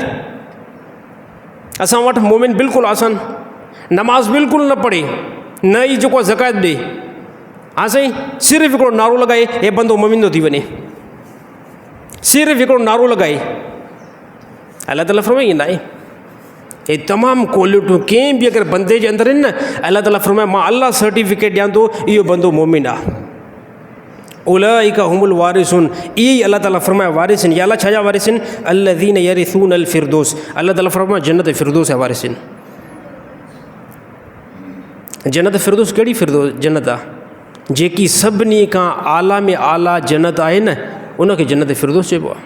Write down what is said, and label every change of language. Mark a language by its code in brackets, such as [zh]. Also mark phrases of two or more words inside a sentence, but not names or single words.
[sd] असां वटि मोमिन बिल्कुलु आसान, नमाज़ बिल्कुलु न पढ़े, न ई जेको ज़कात ॾे, हा साईं सिर्फ़ु हिकिड़ो नारो लॻाए हे बंदो मोमिन थो थी वञे, सिर्फ़ु हिकिड़ो नारो लॻाए। अलाह ताला फरमाए न आहे, हे तमामु क्वालिटियूं कंहिं बि अगरि बंदे जे अंदरि आहिनि न, अलाह ताला फरमाए मां अलाह सर्टिफिकेट ॾियां थो इहो बंदो मोमिन आहे। [ar] أولئك هم الوارثون, [sd] इहे ई अलाह ताला फरमाए वारिस आहिनि। या अलाह छा जा वारिस आहिनि? [ar] الذين يرثون الفردوس. [sd] अलाह ताला फरमाए जन्नत फिरदौस जा वारिस आहिनि। जन्नत फिरदौस कहिड़ी फिरदौस जन्नत आहे? जेकी सभिनी खां आला में आला जन्नत आहे न, उनखे जन्नत फिरदौस चइबो आहे।